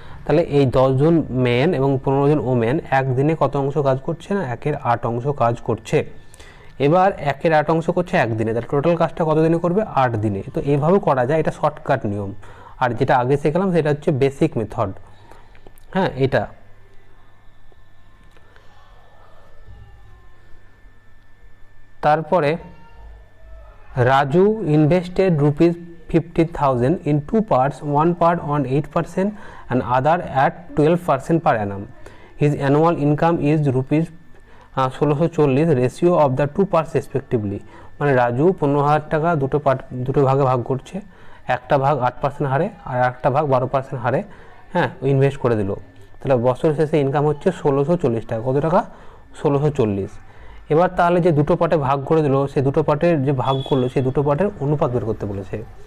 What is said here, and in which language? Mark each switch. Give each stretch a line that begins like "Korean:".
Bangla: তাহলে এই 10 জন মেন এবং 15 জন ওমেন একদিনে কত অংশ কাজ করছে না, 1 এর 8 অংশ কাজ করছে। এবার 1 এর 8 অংশ করছে একদিনে, তাহলে টোটাল কাজটা কত দিনে করবে, 8 দিনে। তো এইভাবে করা যায়, এটা শর্টকাট নিয়ম। আর যেটা আগে শিখলাম সেটা হচ্ছে বেসিক মেথড। এটা তারপরে
English: Raju invested ₹50,000 in 2 parts, one part on 8% and other at 12% per annum. His annual income is ₹1640, ratio of the 2 parts respectively।
Bangla: মানে রাজু 15,000 টাকা দুটো ভাগে ভাগ করছে, একটা ভাগ 8% হারে আর একটা ভাগ 12% হারে ইনভেস্ট করে দিল। তাহলে বছর শেষে ইনকাম হচ্ছে 1640 টাকা। কত টাকা, 1640। এবার তাহলে যে দুটো পার্টে ভাগ করে দিল, সেই দুটো পার্টের যে ভাগ করলো সেই দুটো পার্টের অনুপাত বের করতে বলেছে।